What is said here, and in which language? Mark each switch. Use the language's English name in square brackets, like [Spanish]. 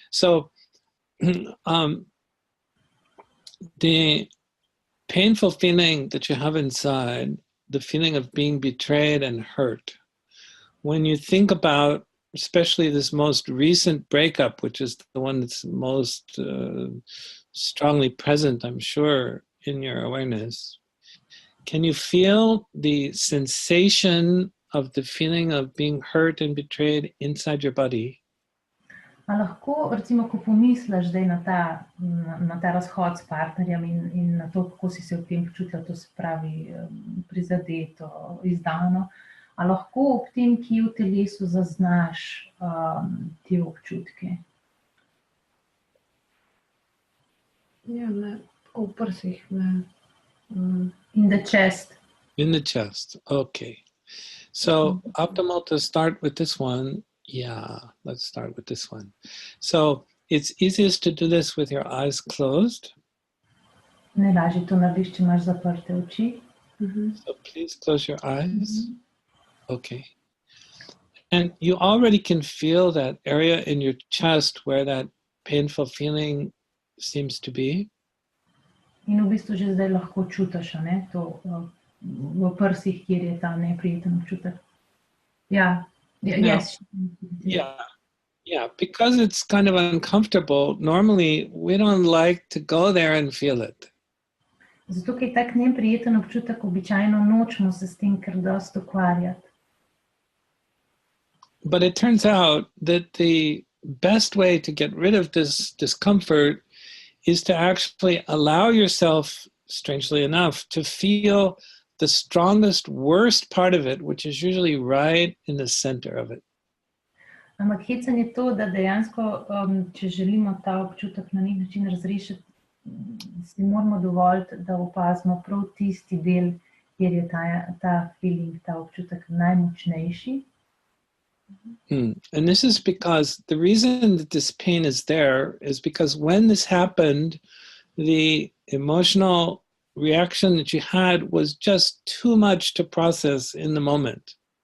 [English] So the painful feeling that you have inside, the feeling of being betrayed and hurt, when you think about especially this most recent breakup, which is the one that's most strongly present, I'm sure, in your awareness, can you feel the sensation of the feeling of being hurt and betrayed inside your body? [Slovenian] A lahko, recimo, ko pomisliš zdaj na ta razhod s partnerjem in na to, kako si se v tem počutila, to se pravi prizadeto, izdano, a lahko ob tem, ki v telesu zaznaš te občutke? Ja, ne, tako v prsih, ne. [English] In the chest. In the chest. Okay. So optimal to start with this one. Yeah, let's start with this one. So it's easiest to do this with your eyes closed. [Slovenian] Najlažje to narediš, če imaš zaprte oči. [English] So please close your eyes. Okay. And you already can feel that area in your chest where that painful feeling seems to be. [Slovenian] In v bistvu že zdaj lahko čutiš, ne, to v prsih, kjer je ta neprijeten občutek. [English] Ja. Yes. Yeah, because it's kind of uncomfortable, normally we don't like to go there and feel it. [Slovenian] Zato, ker je tak neprijeten občutek, običajno nočemo se s tem kar dosti ukvarjati. [English] But it turns out that the best way to get rid of this discomfort is to actually allow yourself, strangely enough, to feel the strongest, worst part of it, which is usually right in the center of it. [Slovenian] Ampak hecen je to, da dejansko, če želimo ta občutek na nek način razrešiti, si moramo dovoliti, da opazimo prav tisti del, kjer je ta feeling, ta občutek najmočnejši. [English] And this is because the reason that this pain is there is because when this happened, the emotional reaction that you had was just too much to process in the moment.